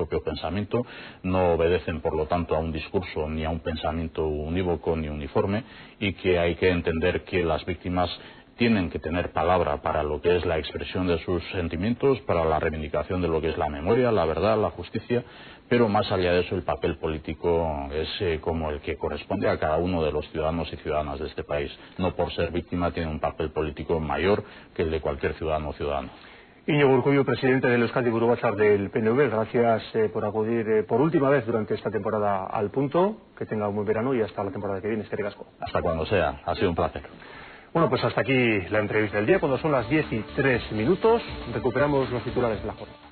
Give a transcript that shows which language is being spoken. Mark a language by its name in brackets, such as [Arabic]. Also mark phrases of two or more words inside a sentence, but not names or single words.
[Spanish] propio pensamiento, no obedecen por lo tanto a un discurso ni a un pensamiento unívoco ni uniforme y que hay que entender que las víctimas tienen que tener palabra para lo que es la expresión de sus sentimientos, para la reivindicación de lo que es la memoria, la verdad, la justicia, pero más allá de eso el papel político es como el que corresponde a cada uno de los ciudadanos y ciudadanas de este país. No por ser víctima tiene un papel político mayor que el de cualquier ciudadano o ciudadana. Íñigo Urkullu, presidente del Euskadi Buru Batzar del PNV, gracias por acudir por última vez durante esta temporada al Punto. Que tenga un buen verano y hasta la temporada que viene. [Basque] Eskerrik asko. [Spanish] Hasta cuando sea. Ha sido un placer. Bueno, pues hasta aquí la entrevista del día. Cuando son las 10:03, recuperamos los titulares de la jornada.